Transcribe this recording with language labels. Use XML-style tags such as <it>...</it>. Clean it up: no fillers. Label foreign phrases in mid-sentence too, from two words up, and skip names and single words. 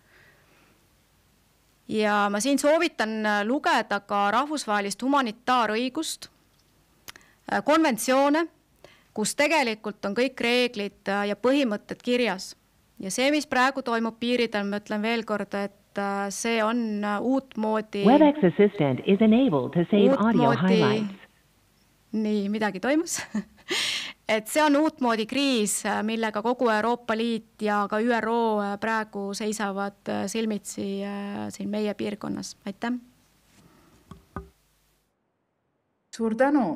<et>Ja ma siin soovitan lugeda ka rahvusvahelist humanitaarõigust, konventsioone, kus tegelikult on kõik reeglid ja põhimõtted kirjas. Ja see, mis praegu toimub piiridel, ma ütlen veel kord, et see on uutmoodi...</et> <en>WebEx Assistant is enabled to save audio highlights.</en> <et>Nii, midagi toimus. Et see on uutmoodi kriis, millega kogu Euroopa Liit ja ka ÜRO praegu seisavad silmitsi siin meie piirkonnas. Aitäh! Suur tänu.</et>